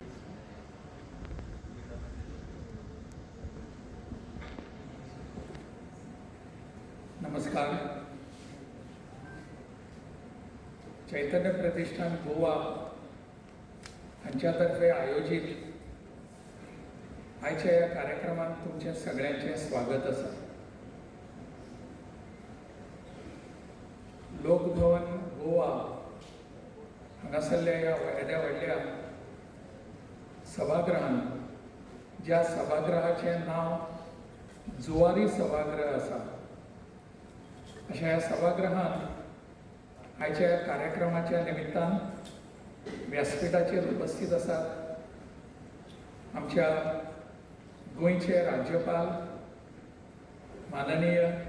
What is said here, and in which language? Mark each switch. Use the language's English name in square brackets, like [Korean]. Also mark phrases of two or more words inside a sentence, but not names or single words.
[Konkani] नमस्कार. चैतन्य प्रतिष्ठान गोवा यांच्यातर्फे आयोजित आयच्या या कार्यक्रमात तुमच्या सगळ्यांचे स्वागत असा. लोकभवन गोवा हांगासरल्या या व्हडल्या व्हडल्या सभागृहान, ज्या सभागृहाचे नाव जुवारी सभागृह असा, अशा या सभागृहात आयच्या या कार्यक्रमाच्या निमित्तान व्यासपीठाचेर उपस्थित असतात आमच्या गोंयचे राज्यपाल माननीय